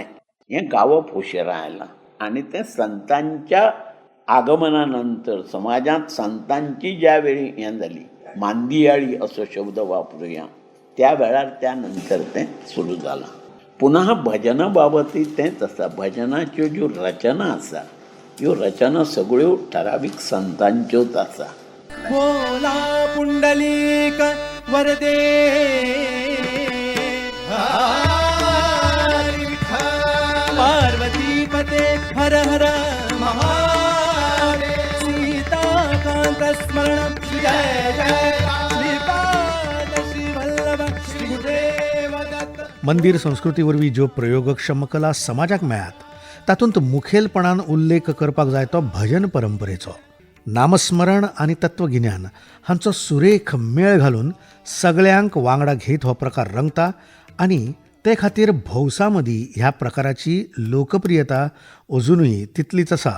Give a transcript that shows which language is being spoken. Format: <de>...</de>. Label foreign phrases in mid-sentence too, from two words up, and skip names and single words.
<kok>हें गावप उशिरा आयलां आनी तें संतांच्या आगमना नंतर समाजांत संतांची ज्या वेळी हें जाली, मांदियाळी असो शब्द वापरुया, त्या वेळार त्या नंतर तें सुरू जालां. पुन्हा भजना बाबतींत तेंच आसा. भजनाच्यो ज्यो रचना आसा ह्यो रचना सगळ्यो ठरावीक संतांच्योच आसा.</kok> <mr>बोला पुंडलिक वरदे पार्वती पते हर हर महादेव. सीताकांत स्मरण जय जय श्रीपाद श्री वल्लभ श्री गुरुदेव दत्त.</mr> <kok>मंदिर संस्कृती वरवीं ज्यो प्रयोगक्षम कला समाजाक मेळ्ळ्यात तातूंत मुखेलपणान उल्लेख करपाक जाय तो भजन परंपरेचो. नामस्मरण आनी तत्वगिन्यान हांचो सुरेख मेळ घालून सगळ्यांक वांगडा घेत हो प्रकार रंगता आनी ते खातीर भौसा मदीं ह्या प्रकाराची लोकप्रियता अजुनूय तितलीच आसा.</kok>